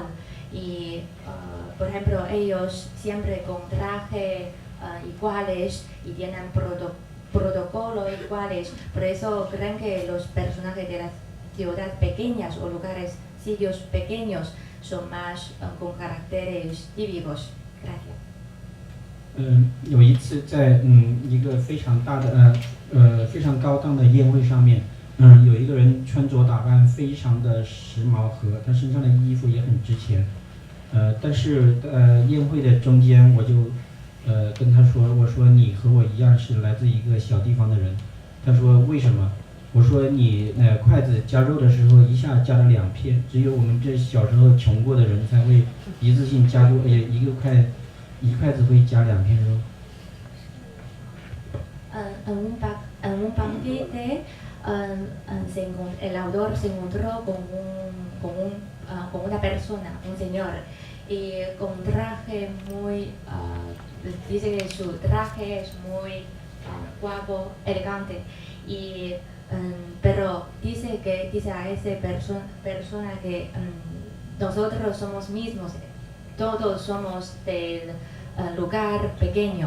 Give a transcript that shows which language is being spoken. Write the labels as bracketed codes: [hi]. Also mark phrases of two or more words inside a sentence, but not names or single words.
[es] Y por ejemplo ellos siempre con traje iguales y tienen protocolos iguales, por eso creen que los personajes de las ciudades pequeñas o sitios pequeños son más con caracteres típicos. Gracias. [zh] 有一次在一个非常大的非常高档的宴会上面，有一个人穿着打扮非常的时髦和他身上的衣服也很值钱，但是宴会的中间我就跟他说，我说你和我一样是来自一个小地方的人，他说为什么？我说你筷子夹肉的时候一下夹了2片，只有我们这小时候穷过的人才会一次性夹住一个筷一筷子会夹2片肉。 [es] En un banquete, el autor se encontró con una persona, un señor, y con traje muy, dice que su traje es muy guapo, elegante, y, pero dice a esa persona que nosotros somos mismos, todos somos del lugar pequeño.